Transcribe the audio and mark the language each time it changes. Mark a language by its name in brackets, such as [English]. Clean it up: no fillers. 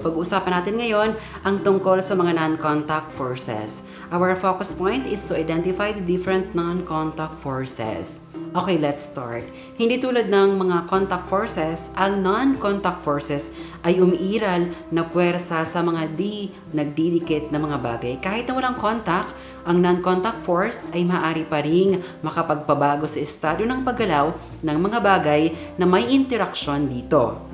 [Filipino] Pag-uusapan natin ngayon ang tungkol sa mga non-contact forces. [English] Our focus point is to identify the different non-contact forces. Okay, let's start. [Filipino] Hindi tulad ng mga contact forces, ang non-contact forces ay umiiral na puwersa sa mga nagdidikit na mga bagay. Kahit na walang contact, ang non-contact force ay maaari pa ring makapagpabago sa estado ng paggalaw ng mga bagay na may interaksyon dito.